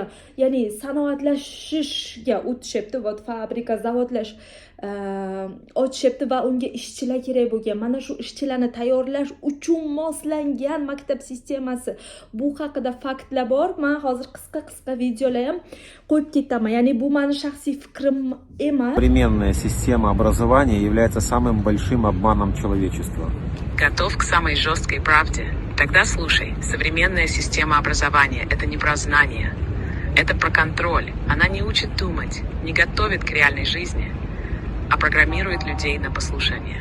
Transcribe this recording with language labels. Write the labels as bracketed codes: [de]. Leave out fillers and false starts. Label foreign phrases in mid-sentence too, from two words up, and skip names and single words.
[uz] Ya'ni sanoatlashishga o'tishyapti, vot fabrika, zavodlash ochishyapti va unga ishchilar kerak bo'lgan. Mana shu ishchilarni tayyorlash uchun moslangan maktab sistemasi. Bu haqida faktlar bor. Men hozir qisqa videolar ham qo'yib ketaman. Ya'ni bu meni shaxsiy fikrim emas. [ru] Современная система образования является самым большим обманом человечества. Готов к самой жесткой правде? Тогда слушай. Современная система образования – это не про знания. Это про контроль. Она не учит думать, не готовит к реальной жизни, а программирует людей на послушание.